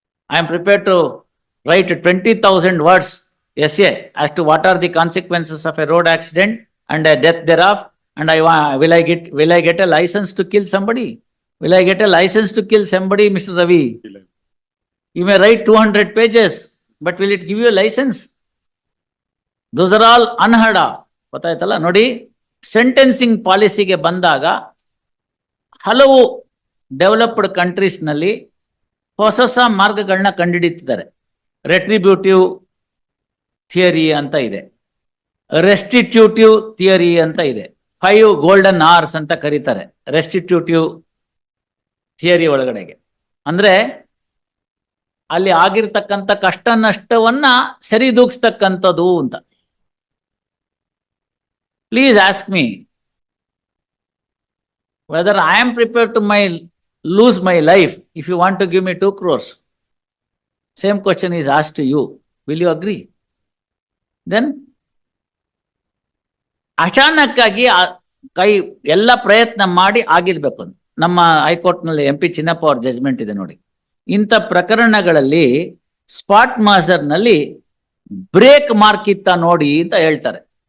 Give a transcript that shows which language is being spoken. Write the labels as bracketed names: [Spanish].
[English] I am prepared to write 20,000 words essay as to what are the consequences of a road accident and a death thereof. And will I get a license to kill somebody? Will I get a license to kill somebody, Mr. Ravi? You may write 200 pages, but will it give you a license? Those are all unheard of. [Kannada] ಗೊತ್ತಾಯ್ತಲ್ಲ ನೋಡಿ. Sentencing ಪಾಲಿಸಿಗೆ ಬಂದಾಗ ಹಲವು developed countries ನಲ್ಲಿ ಹೊಸ ಹೊಸ ಮಾರ್ಗಗಳನ್ನ ಕಂಡುಹಿಡಿತಿದ್ದಾರೆ. ರೆಟ್ರಿಬ್ಯೂಟಿವ್ theory ಅಂತ ಇದೆ, ರೆಸ್ಟಿಟ್ಯೂಟಿವ್ ಥಿಯರಿ ಅಂತ ಇದೆ, 5 ಗೋಲ್ಡನ್ ಅವರ್ಸ್ ಅಂತ ಕರೀತಾರೆ ರೆಸ್ಟಿಟ್ಯೂಟಿವ್ ಥಿಯರಿ ಒಳಗಡೆಗೆ. ಅಂದ್ರೆ ಅಲ್ಲಿ ಆಗಿರ್ತಕ್ಕಂಥ ಕಷ್ಟ ನಷ್ಟವನ್ನ ಸರಿದೂಗಿಸ್ತಕ್ಕಂಥದ್ದು ಅಂತ. [English] Please ask me whether I am prepared to lose my life if you want to give me 2 crores. Same question is asked to you. Will you agree? [Kannada] Then ಅಚಾನಕ್ಕಾಗಿ ಕೈ ಎಲ್ಲ ಪ್ರಯತ್ನ ಮಾಡಿ ಆಗಿರ್ಬೇಕು. ನಮ್ಮ ಹೈಕೋರ್ಟ್ ನಲ್ಲಿ MP ಚಿನ್ನಪ್ಪ ಅವ್ರ ಜಜ್ಮೆಂಟ್ ಇದೆ ನೋಡಿ. ಇಂಥ ಪ್ರಕರಣಗಳಲ್ಲಿ ಸ್ಪಾಟ್ ಮಾಸ್ಟರ್ ನಲ್ಲಿ ಬ್ರೇಕ್ ಮಾರ್ಕ್ ಇತ್ತ ನೋಡಿ ಅಂತ ಹೇಳ್ತಾರೆ.